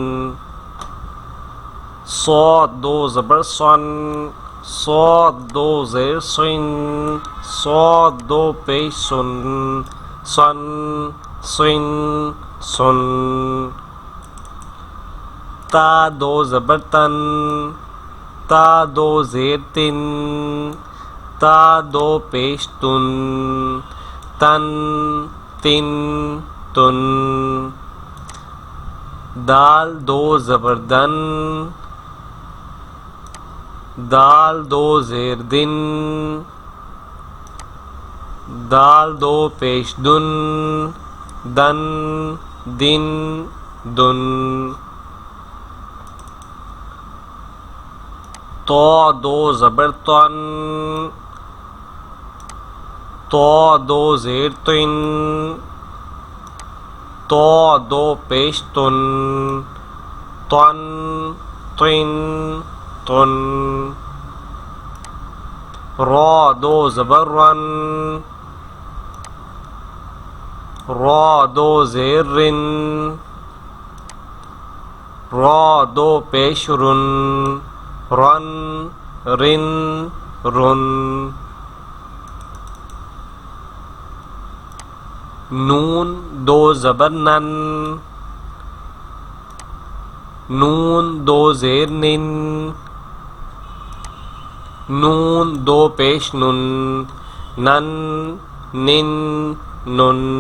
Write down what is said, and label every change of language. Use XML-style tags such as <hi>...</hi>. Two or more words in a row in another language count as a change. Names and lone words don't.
<ur>صاد دو زبر سن صاد دو زیر سن صاد دو پیش سن سن سن سن. تا دو زبر تن تا دو زیر تن تا دو پیش تن تن تن تن. دال دو زبر دن دال دو زیر دن دال دو پیش دن دن دن دن. تو دو زبر تن تو دو زیر تن تو دو پیش تن تن تن تن. را دو زبر رن را دو زیر رن را دو پیش رن رن رن رن. نون دو زبر نن نون دو زیر نن نون دو پیش نن نن نن نن.</ur>